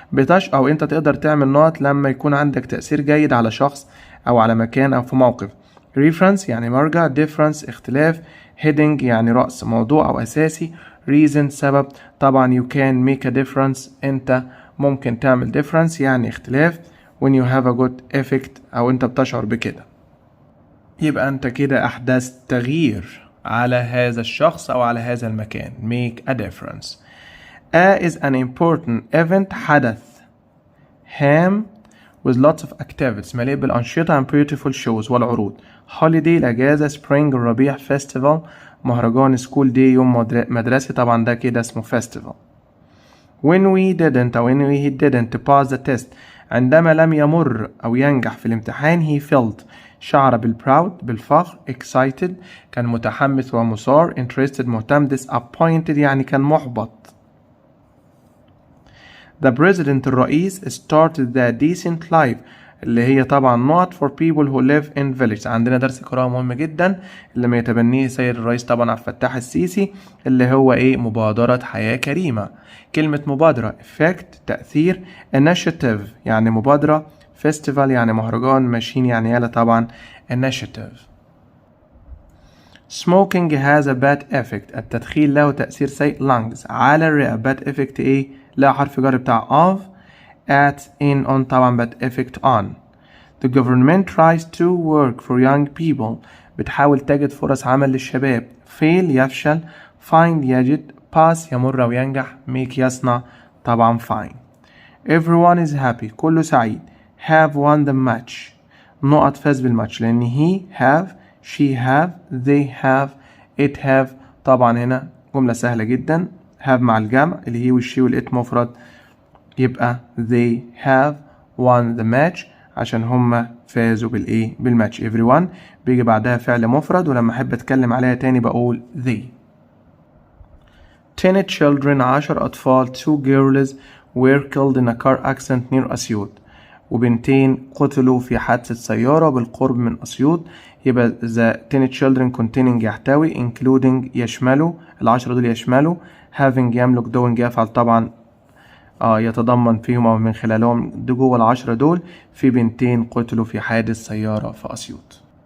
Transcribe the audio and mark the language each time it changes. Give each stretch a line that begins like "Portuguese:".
Arabic: أو أنت تقدر تعمل نقط لما يكون عندك تأثير جيد على شخص أو على مكان أو في موقف. Reference يعني مرجع، difference اختلاف، heading يعني رأس موضوع أو أساسي، reason سبب. طبعا
English: you can make a difference
Arabic: أنت ممكن تعمل difference يعني اختلاف
English: when you have a good effect
Arabic: أو أنت بتشعر بكده، يبقى أنت كده أحدثت تغيير على هذا الشخص أو على هذا المكان.
English: make a difference. A is an important event
Arabic: حدث هام
English: with lots of activities
Arabic: مليء بالأنشطة
English: and beautiful shows
Arabic: والعروض. holiday الأجازة، spring الربيع، festival مهرجان، school day يوم مدرسي، طبعا ده كده اسمه festival. when we didn't أو
English: when we didn't pass the test
Arabic: عندما لم يمر أو ينجح في الامتحان. he felt شعر بالproud بالفخر، excited كان متحمس ومثار، interested مهتم، disappointed يعني كان محبط.
English: The president الرئيس started the decent life
Arabic: اللي هي طبعا
English: not for people who live in villages.
Arabic: عندنا درس قراءة مهم جدا اللي ما يتبنيه سيد الرئيس طبعا عبد الفتاح السيسي، اللي هو ايه؟ مبادرة حياة كريمة. كلمة مبادرة effect تأثير، initiative يعني مبادرة، festival يعني مهرجان، ماشين يعني يالا طبعا initiative.
English: smoking has a bad effect
Arabic: التدخين له تأثير سيء
English: lungs
Arabic: على الرئة.
English: bad effect ايه؟ لا حرف جر بتاع of at in on طبعا bad effect on. The government tries to work for young people
Arabic: بتحاول تجد فرص عمل للشباب.
English: fail يفشل، find يجد، pass يمر أو ينجح، make يصنع طبعا find. everyone is happy
Arabic: كله سعيد.
English: have won the match
Arabic: نقط فاز بالماتش، لأن
English: he have she have they have it have
Arabic: طبعا هنا جملة سهلة جدا. have مع الجمع اللي هي والشي والإت مفرد، يبقى
English: they have won the match
Arabic: عشان هم فازوا بالإيه؟ بالماتش. everyone بيجي بعدها فعل مفرد، ولما أحب أتكلم عليها تاني بقول they.
English: 10 children
Arabic: 10 أطفال
English: 2 girls were killed in a car accident near أسيوط.
Arabic: وبنتين قتلوا في حادثة سيارة بالقرب من أسيوط. يبقى the 10 children containing يحتوي including يشملوا، العشرة دول يشملوا having يملك doing يفعل طبعا يتضمن فيهم أو من خلالهم دي جوه العشرة دول في بنتين قتلوا في حادث سيارة في أسيوط.